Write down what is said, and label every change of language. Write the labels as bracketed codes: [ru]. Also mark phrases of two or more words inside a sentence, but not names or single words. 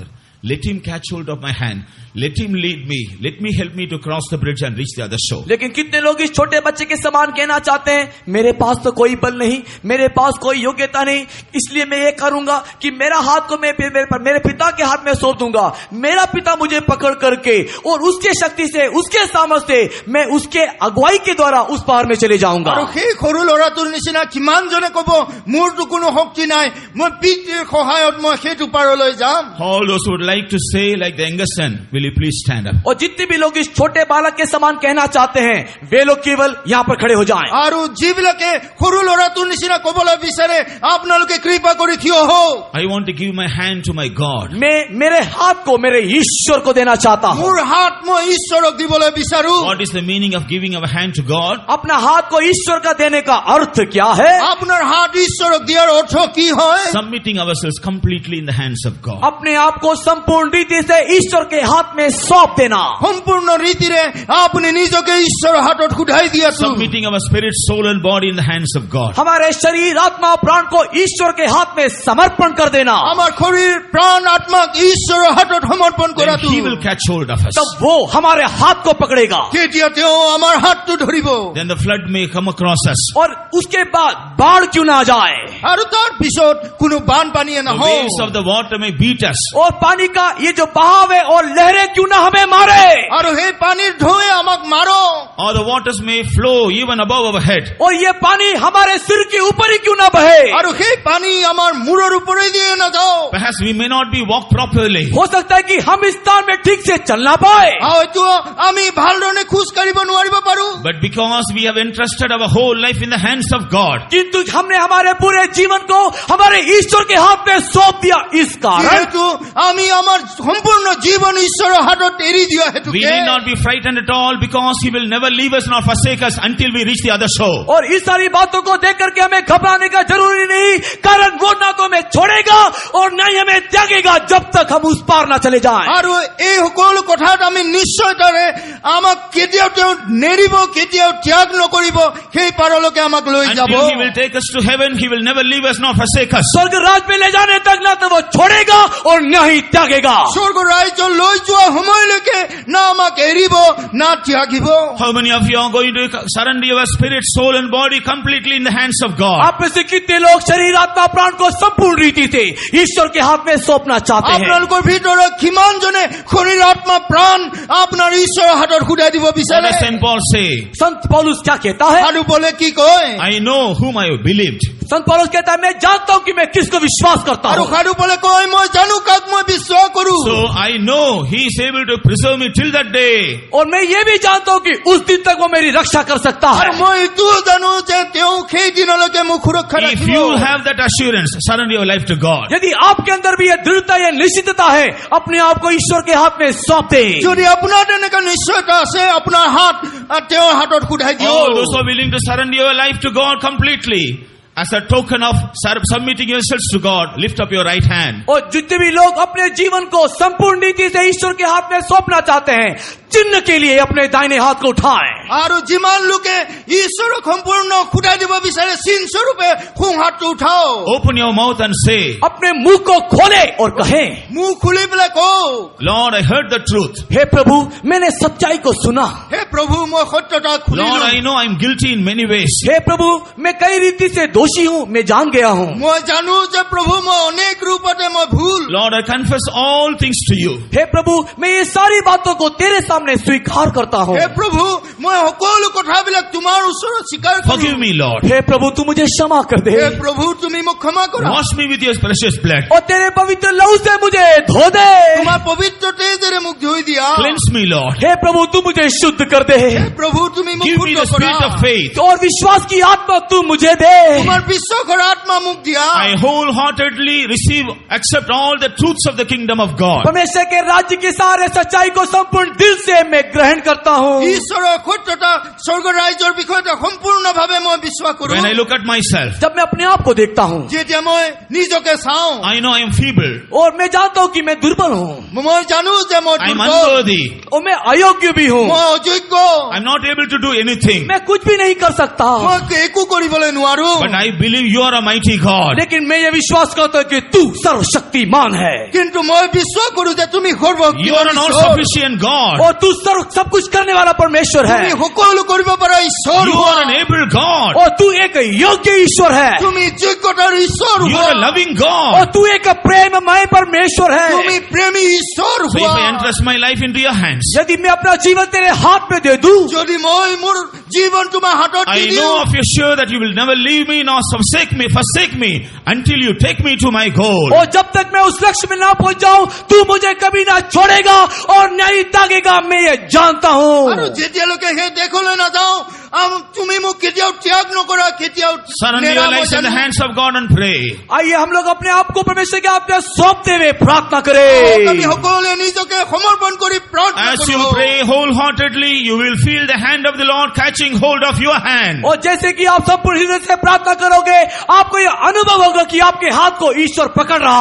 [en] Let him catch hold of my hand. Let him lead me. Let me help me to cross the bridge and reach the other shore. [hi] लेकिन कितने लोग इस छोटे बच्चे के समान कहना चाहते हैं, मेरे पास तो कोई बल नहीं, मेरे पास कोई योग्यता नहीं, इसलिए मैं ये करूंगा कि मेरा हाथ को मैं मेरे पिता के हाथ में सौंप दूंगा। मेरा पिता मुझे पकड़ करके और उसके शक्ति से, उसके सामर्थ्य से मैं उसके अगुवाई के द्वारा उस पार में चले जाऊंगा। [as] আৰু সেই সৰু ল'ৰাটোৰ নিচিনা কিমানজনে ক'ব, মোৰতো কোনো শক্তি নাই, মই পিতৃৰ সহায়ত মই সেইটো পাৰলৈ যাম। [en] All those who would like to say, like the younger son, will you please stand up? [hi] और जितने भी लोग इस छोटे बालक के समान कहना चाहते हैं, वे लोग केवल यहाँ पर खड़े हो जाएं। [as] আৰু যিবিলাকে সৰু ল'ৰাটোৰ নিচিনা ক'বলৈ বিচাৰে, আপোনালোকে কৃপা কৰি থিয় হওক। [en] I want to give my hand to my God. [hi] मैं मेरे हाथ को मेरे ईश्वर को देना चाहता हूँ। [as] মোৰ হাত মই ঈশ্বৰক দিবলৈ বিচাৰো। [en] What is the meaning of giving our hand to God? [hi] अपना हाथ को ईश्वर का देने का अर्थ क्या है? [as] আপোনাৰ হাত ঈশ্বৰক দিয়াৰ অৰ্থ কি হয়? [en] Submitting ourselves completely in the hands of God. [hi] अपने आप को संपूर्ण रीति से ईश्वर के हाथ में सौंप देना। [as] সম্পূৰ্ণ ৰীতিৰে আপুনি নিজকে ঈশ্বৰৰ হাতত খুধাই দিয়াটো। [en] Submitting our spirit, soul and body in the hands of God. [hi] हमारे शरीर, आत्मा, प्राण को ईश्वर के हाथ में समर्पण कर देना। [as] আমাৰ শৰীৰ, প্ৰাণ, আত্মাক ঈশ্বৰৰ হাতত সমৰ্পণ Then কৰাটো। [en] He will catch hold of us. [hi] तब वो हमारे हाथ को पकड़ेगा [as] তেতিয়া তেওঁ আমাৰ হাতটো ধৰিব। [en] Then the flood may come across us. [hi] और उसके बाद बाढ़ क्यों ना जाए [as] আৰু তাৰ পিছত কোনো বানপানীয়ে The নহওক। [en] waves of the water may beat us. [hi] और पानी का ये जो बहाव है और लहरें क्यों ना हमें मारे [as] আৰু সেই পানীৰ ঢৌৱে আমাক মাৰক। [en] Or the waters may flow even above our head. [hi] और ये पानी हमारे सिर के ऊपर ही क्यों ना बहे। [as] আৰু সেই পানী আমাৰ মূৰৰ ওপৰেদি দিয়ে নাযাওক। [en] Perhaps we may not be walked properly. [hi] हो सकता है कि हम इस स्थान में ठीक से चल ना पाए, [as] হয়তো আমি ভালদৰে খোজ কাঢ়িব নোৱাৰিব পাৰো। [en] But because we have entrusted our whole life in the hands of God, [hi] किंतु हमने हमारे पूरे जीवन को हमारे ईश्वर के हाथ में सौंप दिया, इस कारण [as] যিহেতু আমি আমাৰ সম্পূৰ্ণ জীৱন ঈশ্বৰৰ হাতত এৰি দিয়া we হেতুকে [en] need not be frightened at all, because He will never leave us nor forsake us until we reach the other shore. [hi] और इस सारी बातों को देख करके हमें घबराने का जरूरी नहीं, कारण वो ना तो हमें छोड़ेगा और ना ही हमें त्यागेगा जब तक हम उस पार ना चले जाएं। [as] আৰু এই সকলো কথাত আমি নিশ্চয়তাৰে আমাক কেতিয়াও তেওঁ নেৰিব, কেতিয়াও ত্যাগ নকৰিব, সেই পাৰলৈকে আমাক লৈ যাব। [en] Until He will take us to heaven, He will never leave us nor forsake us. [hi] स्वर्ग राज में ले जाने तक ना तो वो छोड़ेगा और ना ही त्यागेगा। [as] স্বৰ্গ ৰাজ্য লৈ যোৱা সময়লৈকে না আমাক এৰিব না ত্যাগিব। [en] How many of you are going to surrender your spirit, soul and body completely in the hands of God? [hi] आप में से कितने लोग शरीर, आत्मा, प्राण को संपूर्ण रीति से ईश्वर के हाथ में सौंपना चाहते हैं? [as] আপোনালোকৰ ভিতৰত কিমানজনে শৰীৰ, আত্মা, প্ৰাণ আপোনাৰ ঈশ্বৰৰ হাতত খুদাই দিব What বিচাৰে? [en] does St. Paul say? [hi] संत पौलुस क्या कहता है? [as] আৰু বোলে কি কয়? [en] I know whom I have believed. [hi] संत पौलुस कहता है मैं जानता हूं कि मैं किसको विश्वास करता আৰু हूं। [as] সাধু পলে কয় মই জানো কাক মই বিশ্বাস কৰো। [en] So I know He is able to preserve me till that day. [hi] और मैं ये भी जानता हूं कि उस दिन तक वो मेरी रक्षा कर सकता है। [as] আৰু মই এইটোও জানো যে তেওঁ সেই দিনলৈকে মোক সুৰক্ষা If ৰাখিব। [en] you have that assurance, surrender your life to God. [hi] यदि आपके अंदर भी ये दृढ़ता या निश्चितता है, अपने आप को ईश्वर के हाथ में सौंप दे। [as] যদি আপোনাৰ তেনেকুৱা নিশ্চয়তা আছে আপোনাৰ হাত তেওঁৰ হাতত খুধাই All দিয়ক। [en] those who are willing to surrender your life to God completely, as a token of submitting yourselves to God, lift up your right hand. [hi] और जितने भी लोग अपने जीवन को संपूर्ण नीति से ईश्वर के हाथ में सौंपना चाहते हैं, चिन्ह के लिए अपने दाहिने हाथ को उठाएं। [as] আৰু যিমান লোকে ঈশ্বৰক সম্পূৰ্ণ খুদাই দিব বিচাৰে চিন স্বৰূপে সোঁ হাতটো উঠাও। [en] Open your mouth and say, [hi] अपने मुंह को खोले और कहें, [as] মুখ খুলি পেলাই কওক, [en] Lord, I heard the truth. [hi] हे प्रभु मैंने सच्चाई को सुना। [as] হে প্ৰভু মই সত্যতা Lord, খুলিলো। [en] I know I'm guilty in many ways. [hi] हे प्रभु मैं कई रीति से दोषी हूँ, मैं जान गया हूँ। [as] মই জানো যে প্ৰভু মই অনেক ৰূপতে মই ভুল। [en] Lord, I confess all things to you. [hi] हे प्रभु मैं ये सारी बातों को तेरे सामने स्वीकार करता हूँ। [as] হে প্ৰভু মই সকলো কথাবিলাক তোমাৰ ওচৰত স্বীকাৰ Forgive কৰোঁ। [en] me, Lord. [hi] हे प्रभु तू मुझे क्षमा कर दे [as] হে প্ৰভু তুমি মোক ক্ষমা কৰা। [en] Wash me with your precious blood. [hi] और तेरे पवित्र लहू से मुझे धो दे। [as] তোমাৰ পবিত্ৰ তেজেৰে মোক ধুই দিয়া। [en] Cleanse me, Lord. [hi] हे प्रभु तू मुझे शुद्ध कर दे [as] হে প্ৰভু তুমি মোক [en] Give me [as] শুদ্ধ [en] the spirit [as] কৰা। [en] of faith. [hi] और विश्वास की आत्मा तू मुझे दे। [as] তোমাৰ বিশ্বাসৰ আত্মা মোক দিয়া। [en] I wholeheartedly accept all the truths of the kingdom of God. [hi] परमेश्वर के राज्य की सारे सच्चाई को संपूर्ण दिल से मैं ग्रहण करता हूँ। [as] ঈশ্বৰৰ সত্যতা স্বৰ্গ ৰাজ্যৰ বিষয়তে সম্পূৰ্ণভাৱে মই বিশ্বাস কৰোঁ। [en] When I look at myself, [hi] जब मैं अपने आप को देखता हूँ [as] যেতিয়া মই নিজকে চাওঁ [en] I know I am feeble. [hi] और मैं जानता हूँ कि मैं दुर्बल हूँ [as] মই জানো যে মই [en] I am [as] দুৰ্বল, [en] unworthy. [hi] और मैं अयोग्य भी हूँ, [as] মই অযোগ্য, [en] I am not able to do anything. [hi] मैं कुछ भी नहीं कर सकता। [as] মই একো কৰিবলৈ নোৱাৰো। [en] But I believe you are a mighty God. [hi] लेकिन मैं ये विश्वास करता हूँ कि तू सर्वशक्तिमान है [as] কিন্তু মই বিশ্বাস কৰোঁ যে তুমি [en] You are an all-sufficient God. [hi] और तू सब कुछ करने वाला परमेश्वर है [as] তুমি সকলো কৰিব পৰা ঈশ্বৰ You হোৱা। [en] are an able God. [hi] और तू एक योग्य ईश्वर है [as] তুমি যোগ্যতাৰ ঈশ্বৰ You হোৱা। [en] are a loving और God. [hi] तू एक प्रेममय परमेश्वर [as] তুমি है। প্ৰেমী ঈশ্বৰ [en] So if [as] হোৱা। [en] I entrust my life into your hands, [hi] यदि मैं अपना जीवन तेरे हाथ में दे दूं [as] যদি মই মোৰ জীৱন তোমাৰ হাতত দি I দিওঁ, [en] know of you sure that you will never leave me nor forsake me until you take me to my goal. [hi] और जब तक मैं उस लक्ष्य में ना पहुंच जाऊं तू मुझे कभी ना छोड़ेगा और नहीं त्यागेगा, मैं ये जानता আৰু हूँ। [as] যেতিয়ালৈকে সেই দেশলৈ নাযাওঁ তুমি মোক কেতিয়াও ত্যাগ নকৰা, কেতিয়াও [en] Surrender your lives in the hands of God and pray. [hi] आइए हम लोग अपने आप को परमेश्वर के हाथ में सौंपते हुए प्रार्थना আমি करें। [as] সকলোৱে নিজকে সমৰ্পণ কৰি প্ৰাৰ্থনা [en] As you [as] কৰোঁ। [en] pray wholeheartedly, you will feel the hand of the Lord catching hold of your hand. [hi] और जैसे कि आप संपूर्ण हृदय से प्रार्थना करोगे आपको ये अनुभव होगा कि आपके हाथ को ईश्वर पकड़ रहा